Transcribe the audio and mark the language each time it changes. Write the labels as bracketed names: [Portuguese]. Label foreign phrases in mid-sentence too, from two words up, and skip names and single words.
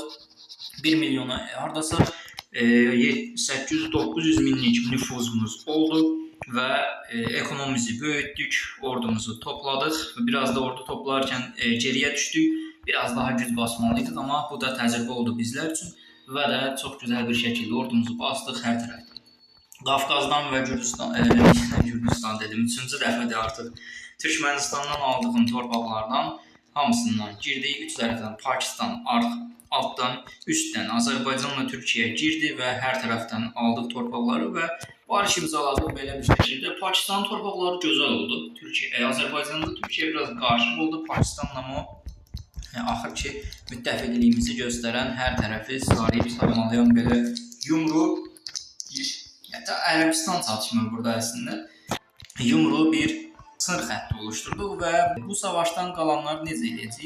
[Turkish] 1 milyona hardasa 800-900 minlik nüfuzumuz oldu ve ekonomimizi büyüttük, ordumuzu topladık. Biraz da ordu toplarken geriye düştük. Biraz daha güc basmalıydık ama bu da təcrübə oldu bizler için ve de çok güzel bir şekilde ordumuzu bastık her tarafta. Qafqazdan ve Gürcistan dedim, [Azerbaijani] 3-cü dəfədir artıq Türkmenistan'dan aldığım torpaqlardan hamısından girdik. [Turkish] 3 tərəfdən Pakistan alttan, üstten Azerbaycanla Türkiye girdi ve her taraftan aldık torpaqları ve barış imzaladık belə bir şekilde. Pakistan torpaqları güzel oldu. Azerbaycan'da Türkiye biraz qarışıq oldu. [Azerbaijani] Pakistanla ama axır ki müttəfiqliyimizi göstərən, hər tərəfi sarıyıb sarmalayan belə yumru, hətta Ərəbistan çatışmır burada əslində. Yumru bir sınır xətti oluşturduq və bu savaşdan qalanlar necə edəcəyik?